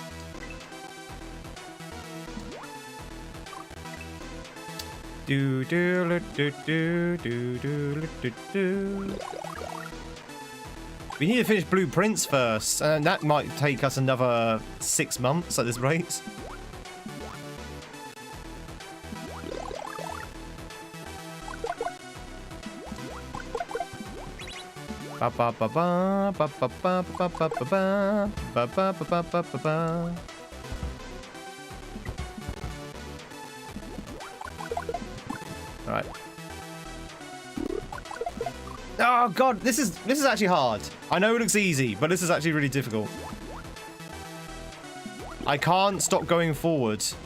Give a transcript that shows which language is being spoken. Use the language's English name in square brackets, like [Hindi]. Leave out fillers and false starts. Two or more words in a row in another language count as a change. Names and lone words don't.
[English] Do do do do do do do do. We need to finish Blueprints first, and that might take us another 6 months at this rate. Ba ba ba ba ba ba ba ba ba ba ba ba ba ba ba ba. All right. Oh god, this is actually hard. I know it looks easy, but this is actually really difficult. I can't stop going forward.